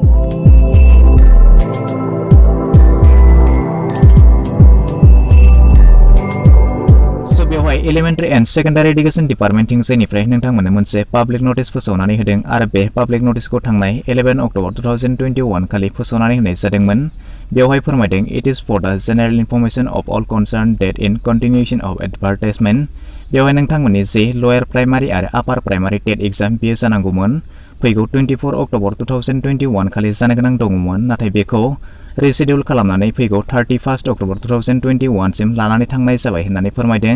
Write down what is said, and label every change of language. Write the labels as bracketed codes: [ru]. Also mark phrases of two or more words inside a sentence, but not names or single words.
[brx] बेवहाय [en] elementary and secondary education department [brx] थिंजायनिफ्राय नोंथांमोननो मोनसे [en] public notice [brx] फोसावनानै होदों आरो बे पाब्लिक नटिसखौ थांनाय 11 अक्ट'बर 2021 खालि फोसावनानै होनाय जादोंमोन। बेवहाय फोरमायदों [en] it is for the general information of all concerned that in continuation of advertisement. [brx] बेवहाय नोंथांमोननि जे [en] lower primary [brx] आरो [en] upper primary TET exam [brx] बेयो जानांगौमोन फैगौ 24 अक्ट'बर 2021 खालि जानो गोनां दङमोन, नाथाय बेखौ रिशेड्युल खालामनानै फैगौ 31 अक्ट'बर 2021 सिम लानानै थांनाय जाबाय होननानै फोरमायदों।